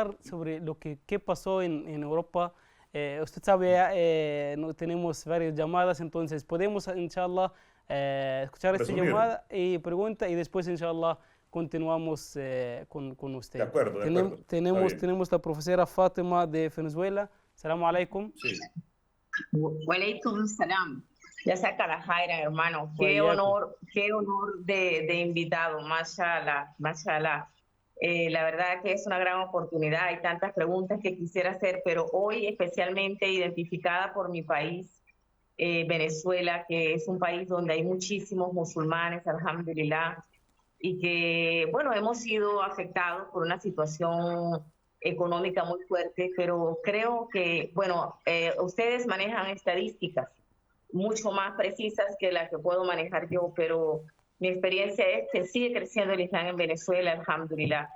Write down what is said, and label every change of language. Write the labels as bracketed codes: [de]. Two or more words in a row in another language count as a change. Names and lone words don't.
[es] hablar sobre lo que qué pasó en Europa, usted sabe, no, tenemos varias llamadas, entonces podemos, inshallah, escuchar esta Resumir. llamada y pregunta y después, inshallah, continuamos con usted. De acuerdo, de acuerdo. Está bien. Tenemos la profesora Fátima de Venezuela. [ar] السلام عليكم. [es] Sí. [ar] وعليكم السلام. جزاك الله خيرا, hermano. Wayakum. [es] Qué honor de invitado. [ar] ما شاء الله، ما شاء الله. [es] La verdad que es una gran oportunidad. Hay tantas preguntas que quisiera hacer, pero hoy especialmente identificada por mi país, Venezuela, que es un país donde hay muchísimos musulmanes, alhamdulillah, y que, bueno, hemos sido afectados por una situación económica muy fuerte, pero creo que, bueno, ustedes manejan estadísticas mucho más precisas que las que puedo manejar yo, pero mi experiencia es que sigue creciendo el Islam en Venezuela, alhamdulillah.